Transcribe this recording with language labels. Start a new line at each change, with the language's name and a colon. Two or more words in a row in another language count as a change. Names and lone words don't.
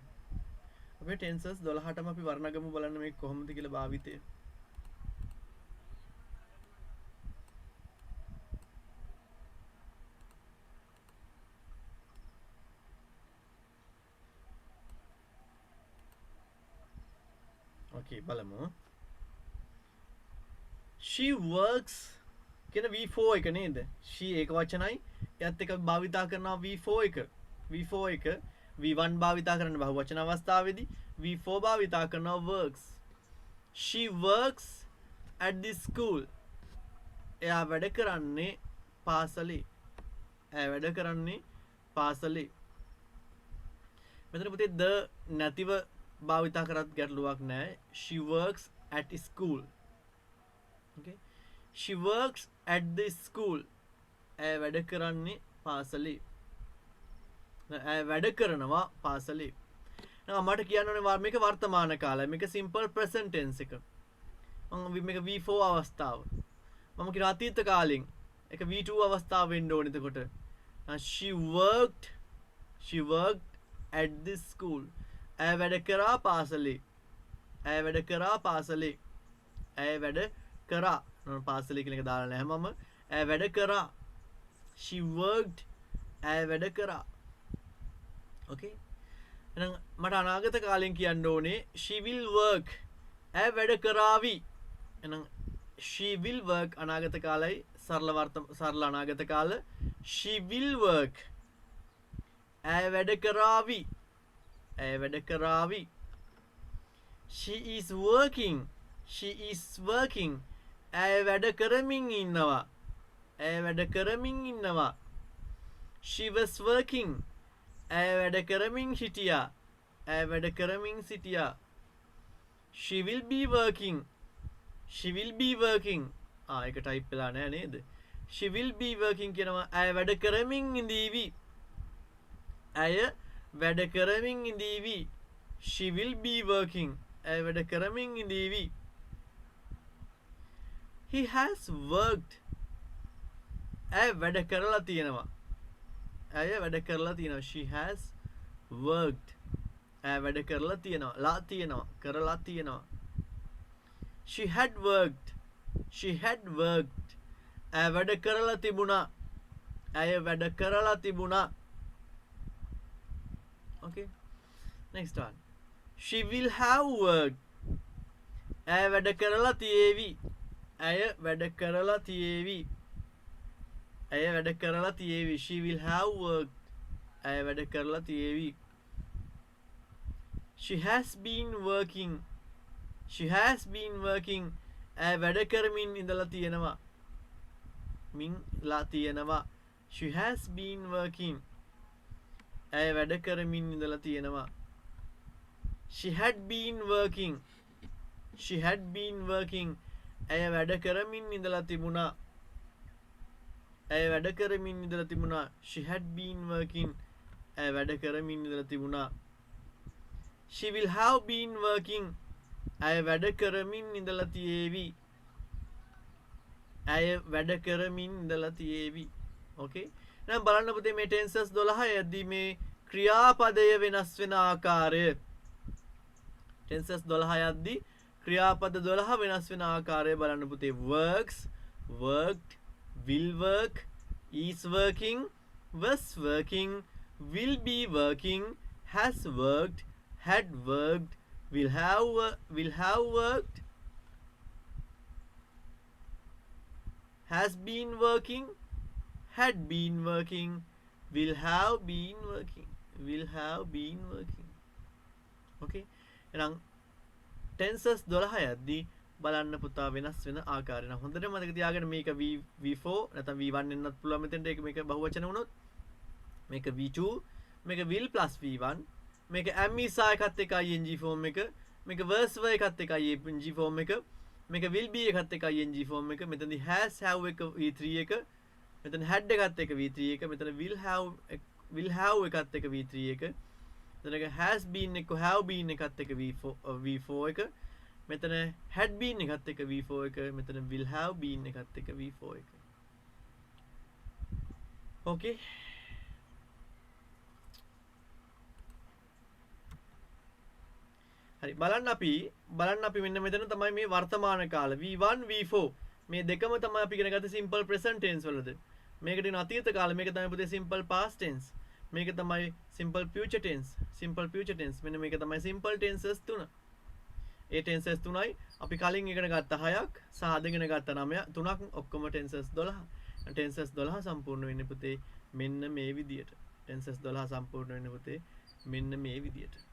Sinhala: අපේ ටෙන්සස් 12ටම අපි වර්ණගමු බලන්න මේක කොහොමද කියලා භාවිතය. Okay, බලමු.
English: She works
Sinhala: කියන V4 එක නේද? she ඒක වචනයි. එයත් එක භාවිතා කරනවා V4 එක. V1 භාවිතා කරන්න බහු වචන අවස්ථාවේදී V4 භාවිතා කරනවා works.
English: She works at the school.
Sinhala: එයා වැඩ කරන්නේ පාසලේ. මෙතන පුතේ the නැතිව භාවිතා කරත් ගැටලුවක් නැහැ.
English: She works at school. Okay. She works at the school.
Sinhala: ඇය වැඩ කරන්නේ පාසලේ. ඇය වැඩ කරනවා පාසලේ. මට කියන්න ඕනේ මේක වර්තමාන කාලය. මේක
English: simple present tense
Sinhala: එක. මේක V4 අවස්ථාව. මම කියන අතීත කාලෙන් ඒක V2 අවස්ථාව වෙන්න ඕනේ එතකොට.
English: She worked at the school.
Sinhala: ඇය වැඩ කරා පාසලේ. පාසලේ කියන එක දාලා නැහැ මම. ඇය වැඩ කරා.
English: She worked.
Sinhala: ඇය වැඩ කරා. Okay. එහෙනම් මට අනාගත කාලෙන් කියන්න ඕනේ
English: she will work.
Sinhala: ඇය වැඩ කරાવી. එහෙනම්
English: she will work
Sinhala: අනාගත කාලයි සරල අනාගත කාල.
English: She will work.
Sinhala: ඇය වැඩ කරાવી. ඇය වැඩ කරાવી.
English: She is working. She is working.
Sinhala: ඇය වැඩ කරමින් ඉන්නවා. ඇය වැඩ කරමින් ඉන්නවා.
English: She was working.
Sinhala: ඇය වැඩ කරමින් හිටියා. ඇය වැඩ කරමින් සිටියා.
English: She will be working. She will be working.
Sinhala: ඒක ටයිප් වෙලා නැහැ නේද?
English: She will be working
Sinhala: කියනවා ඇය වැඩ කරමින් ඉඳීවි. ඇය වැඩ කරමින් ඉඳීවි.
English: She will be working.
Sinhala: ඇය වැඩ කරමින් ඉඳීවි.
English: He has worked.
Sinhala: ඇය වැඩ කරලා තියෙනවා. ඇය වැඩ කරලා තියෙනවා.
English: She has worked.
Sinhala: ඇය වැඩ කරලා තියෙනවා. ලා තියෙනවා. කරලා තියෙනවා.
English: She had worked. She had worked.
Sinhala: ඇය වැඩ කරලා තිබුණා. ඇය වැඩ කරලා තිබුණා.
English: Okay. Next one. She will have worked.
Sinhala: ඇය වැඩ කරලා තියේවි. ඇය වැඩ කරලා තියේවි. ඇය වැඩ කරලා තියේවි.
English: She will have worked.
Sinhala: ඇය වැඩ කරලා තියේවි.
English: She has been working. She has been working.
Sinhala: ඇය වැඩ කරමින් ඉඳලා තියෙනවා. මින් ලා තියෙනවා.
English: She has been working.
Sinhala: ඇය වැඩ කරමින් ඉඳලා තියෙනවා.
English: She had been working. She had been working.
Sinhala: ඇය වැඩ කරමින් ඉඳලා තිබුණා. ඇය වැඩ කරමින් ඉඳලා තිබුණා.
English: She had been working.
Sinhala: ඇය වැඩ කරමින් ඉඳලා තිබුණා.
English: She will have been working.
Sinhala: ඇය වැඩ කරමින් ඉඳලා තියේවි. ඇය වැඩ කරමින් ඉඳලා තියේවි. Okay. දැන් බලන්න පුතේ මේ ටෙන්සස් 12 යද්දී මේ ක්‍රියාපදය වෙනස් වෙන ආකාරය. ටෙන්සස් 12 යද්දී ක්‍රියාපද 12 වෙනස් වෙන ආකාරය බලන්න පුතේ.
English: works, worked, will work, is working, was working, will be working, has worked, had worked, will have worked, has been working, had been working, will have been working, will have been working. Okay.
Sinhala: එහෙනම් ටෙන්සස් 12 යද්දී බලන්න පුතා වෙනස් වෙන ආකාරය. නම් හොඳට මතක තියාගන්න මේක V4 නැත්නම් V1 එන්නත් පුළුවන් මෙතෙන්ට. ඒක මේක බහුවචන වුණොත් මේක V2, මේක
English: will plus V1,
Sinhala: මේක
English: am is
Sinhala: එකත් එකයි
English: ing form
Sinhala: එක, මේක
English: was were
Sinhala: එකත් එකයි
English: ing form
Sinhala: එක, මේක
English: will be
Sinhala: එකත් එකයි
English: ing form
Sinhala: එක, මෙතනදී
English: has have
Sinhala: එක V3 එක, මෙතන had එකත් එක V3 එක, මෙතන
English: will have
Sinhala: එකත් එක V3 එක, මෙතන
English: has been
Sinhala: එක
English: have been
Sinhala: එකත් එක V4 එක, මෙතන
English: had been
Sinhala: එකත් එක V4 එක, මෙතන
English: will have been
Sinhala: එකත් එක V4 එක. Okay. හරි බලන්න අපි මෙන්න මෙතන තමයි මේ වර්තමාන කාල V1 V4 මේ දෙකම තමයි අපි ඉගෙන ගත්තේ
English: simple present tense
Sinhala: වලද. මේකට තියෙන අතීත කාල මේක තමයි පුතේ
English: simple past tense.
Sinhala: මේක තමයි
English: simple future tense.
Sinhala: මෙන්න මේක තමයි
English: simple tenses
Sinhala: තුන. ඒ tenses තුනයි අපි කලින් ඉගෙන ගත්ත 6ක් සහ අද ඉගෙන ගත්ත 9 තුනක් ඔක්කොම tenses 12. tenses 12 සම්පූර්ණ වෙන්නේ පුතේ මෙන්න මේ විදියට. tenses 12 සම්පූර්ණ වෙන්නේ පුතේ මෙන්න මේ විදියට.